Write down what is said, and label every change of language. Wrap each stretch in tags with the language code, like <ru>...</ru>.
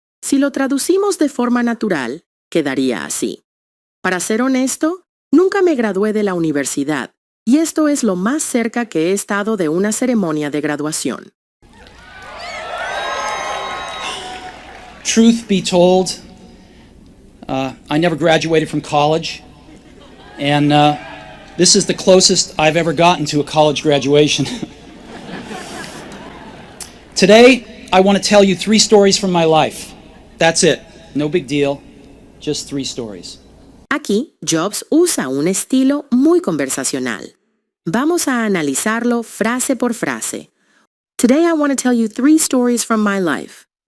<es>Si lo traducimos de forma natural, quedaría así. Para ser honesto, nunca me gradué de la universidad, y esto es lo más cerca que he estado de una ceremonia de graduación.</es> <en>Truth be told, I never graduated from college, and this is the closest I've ever gotten to a college graduation. Today, I want to tell you 3 stories from my life. That's it. No big deal. Just 3 stories.</en> <es>Aquí, Jobs usa un estilo muy conversacional. Vamos a analizarlo frase por frase.</es> <en>Today I want to tell you 3 stories from my life.</en>